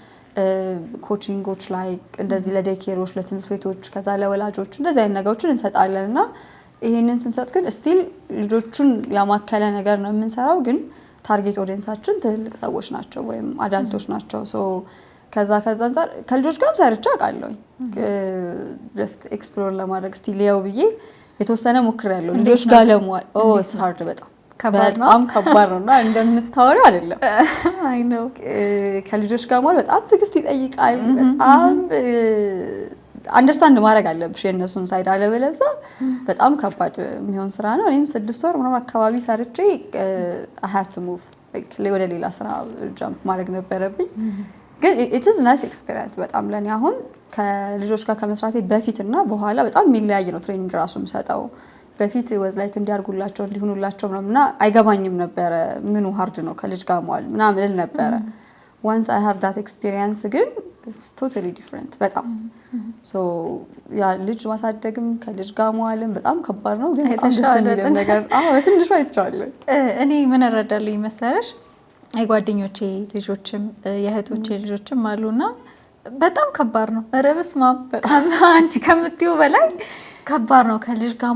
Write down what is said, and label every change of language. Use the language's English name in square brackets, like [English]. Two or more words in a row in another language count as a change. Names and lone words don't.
[Amharic] ኮቺንጎች ላይ እንደዚህ ለዴይኬሮች፣ ለትምህርት ቤቶች፣ ከዛ ለወላጆች እንደዚህ አይነት ነገሮችን እንሰጣለን። እና ይሄንን ስንሰጥ ግን ስቲል ልጆቹን ያማከለ ነገር ነው የምንሰራው፣ ግን [English] target audience [Amharic] ትልልቅ ሰዎች ናቸው ወይም አዳልቶች ናቸው። ከዛ አንፃር ከልጆች ጋርም ሰርቼ አውቃለሁኝ። [English] just explore [Amharic] ለማድረግ እስቲ ሊያው ብዬ የተወሰነ ሞክሬያለሁ። ልጆች ጋር ለመዋል [English] it's hard፣ [Amharic] በጣም ከባድ ነው እና እንደምታወሪው አይደለም። አይ ነው ከልጆች ጋር መዋል በጣም ትዕግስት ይጠይቃል። በጣም አንደርስታንድ ማድረግ አለብሽ የእነሱን ሳይድ፣ አለበለዚያ በጣም ከባድ የሚሆን ስራ ነው። እኔም 6 ወር ምናምን አካባቢ ሰርቼ [English] I had to move [Amharic] ወደ ሌላ ስራ ጃምፕ ማድረግ ነበረብኝ። ግን [English] it is nice experience [Amharic] በጣም ለኔ። አሁን ከልጆች ጋር ከመስራቴ በፊትና በኋላ በጣም የሚለያይ ነው ትሬኒንግ ራሱ የምሰጠው። በፊት [English] was like [Amharic] እንዲያርጉላቸው እንዲሆኑላቸው ምናምንና አይገባኝም ነበረ ምኑ ሃርድ ነው ከልጅ ጋር መዋል ምናምን እል ነበረ። [English] once I have that experience [Amharic] ግን [English] it's totally different [Amharic] በጣም ያ ልጅ ማሳደግም ከልጅ ጋር መዋልም በጣም ከባድ ነው፣ ግን በጣም ደስ የሚል ነገር በትንሹ አይቼዋለሁ። እኔ ምን እረዳለሁ መሰለሽ፣ የጓደኞቼ ልጆችም የእህቶቼ ልጆችም አሉና በጣም ከባድ ነው። ኧረ በስመ አብ በጣም አንቺ ከምትይው በላይ ከባድ ነው። ከልጅ ጋር